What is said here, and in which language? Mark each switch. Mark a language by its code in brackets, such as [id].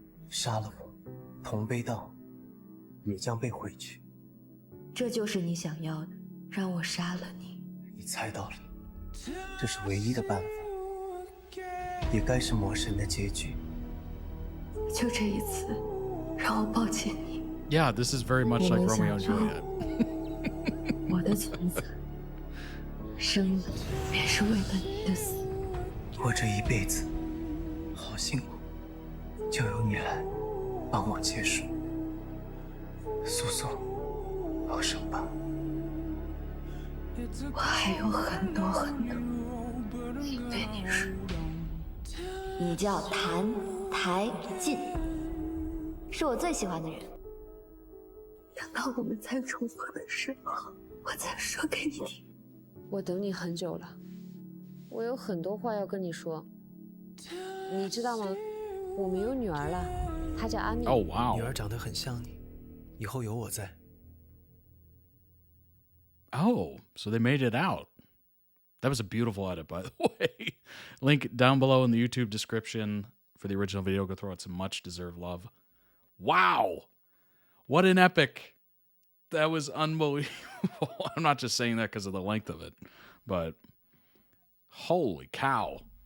[zh] 杀了我，同悲道也将被毁去。这就是你想要的，让我杀了你。你猜到了，这是唯一的办法，也该是魔神的结局。就这一次，让我抱歉你。 [en] Yeah, this is very much like Romeo and Juliet. [zh] 我的存在，生便是为了你的死。我这一辈子好辛苦，就由你来帮我结束。速速放手吧。我还有很多很多想对你说。你叫谭台烬，是我最喜欢的人。等到我们再重逢的时候，我再说给你听。我等你很久了，我有很多话要跟你说。你知道吗？我们有女儿了，她叫阿米。 [en] Oh wow！ [zh] 女儿长得很像你，以后有我在。 [en] Oh, so they made it out. That was a beautiful edit, by the way. Link down below in the YouTube description for the original video. Go throw it some much-deserved love. Wow! What an epic. That was unbelievable. I'm not just saying that because of the length of it, but holy cow.